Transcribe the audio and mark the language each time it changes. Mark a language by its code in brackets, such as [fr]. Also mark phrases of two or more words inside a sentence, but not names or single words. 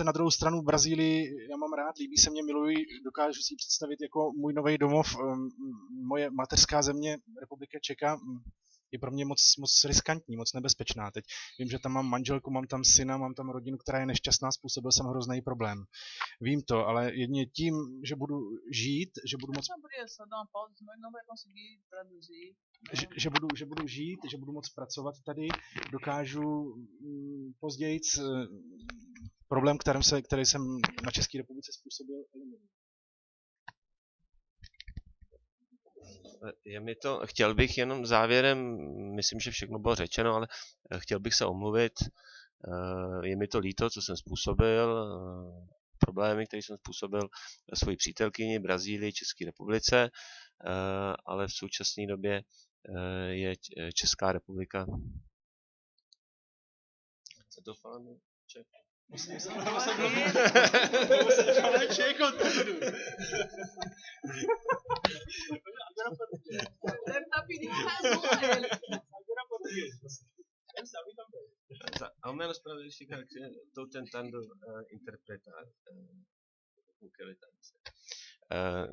[cs] Na druhou stranu Brazílii já mám rád, líbí se mě, miluji, dokážu si ji představit jako můj nový domov. Moje mateřská země, Republika Čeka, je pro mě moc riskantní, moc nebezpečná. Teď vím, že tam mám manželku, mám tam syna, mám tam rodinu, která je nešťastná, způsobil jsem hrozný problém. Vím to, ale jedině tím, že budu žít, že budu moc... [pt] Só dar uma pausa, senão ele não vai conseguir traduzir. [cs] Že budu žít, že budu moc pracovat tady, dokážu později problém, který jsem na České republice způsobil, eliminovat. Je mi to, chtěl bych jenom závěrem, myslím, že všechno bylo řečeno, ale chtěl bych se omluvit. Je mi to líto, co jsem způsobil, problémy, které jsem způsobil svoji přítelkyni Brazílii, České republice, ale v současné době je Česká republika. [pt] Co to falando? Você Não você corri. você fala tcheco tudo. Agora português. Deve estar pedindo razão a ele. Agora português. Você sabe também. Ao menos para verificar que estou tentando interpretar o que ele está dizendo.